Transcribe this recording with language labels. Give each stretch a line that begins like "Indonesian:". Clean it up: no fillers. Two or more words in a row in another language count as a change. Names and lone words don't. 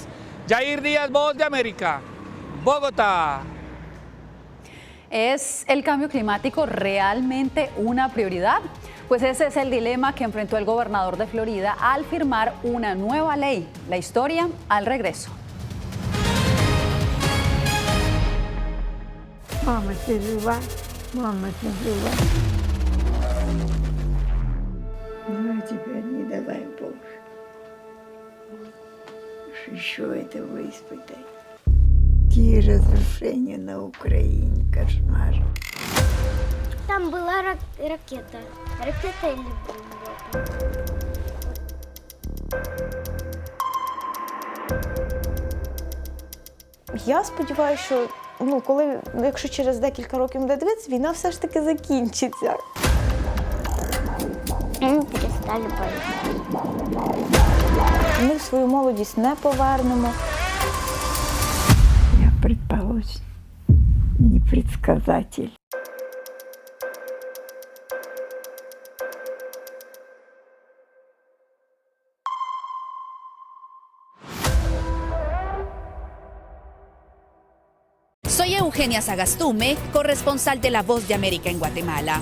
Spanish: Yair Díaz, Voz de América, Bogotá. ¿Es el cambio climático realmente una prioridad? Pues ese es el dilema que enfrentó el gobernador de Florida al firmar una nueva ley. La historia al regreso.
Russian: Еще этого испытать. Какие разрушения на Украине, кошмар. Там была ракета. Ракета или бомба?
Ukrainian: Я сподіваюся, що якщо через декілька років буде дивитися, війна все ж таки закінчиться. Ми перестали боятися. Ми свою молодість не повернемо.
Russian: Я, предположим, не предсказатель.
Spanish: Soy Eugenia Sagastume, corresponsal de La Voz de América en Guatemala.